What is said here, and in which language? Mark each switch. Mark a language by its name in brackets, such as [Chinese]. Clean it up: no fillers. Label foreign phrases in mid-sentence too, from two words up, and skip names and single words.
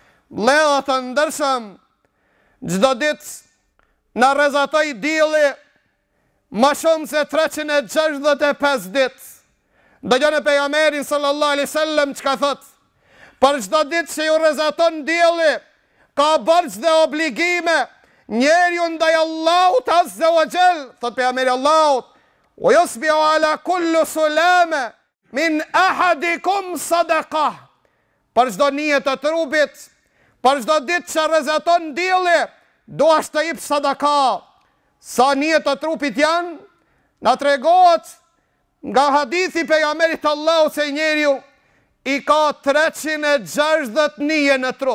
[Albanian] Vëllezër të ndershëm, çdo ditë na rrezatoi dielli më shumë se 365 ditë. Dëgjoni pejgamberin [Arabic] صلى الله عليه وسلم [Albanian] çka thot: për çdo ditë që ju rrezaton dielli, ka borxh dhe obligime njeriu ndaj Allahut [Arabic] عز وجل, [Albanian] thot pejgamberi Allahut: [Arabic] "ويصبح على كل سلامى من أحدكم صدقة." [Albanian] Për çdo nije të trupit, për çdo ditë që rrezaton dielli, duash të jep sadaka. Sa nije të trupit janë, na tregohet nga hadithi pejgamberit Allahut se njeriu i ka 360 nije në trup.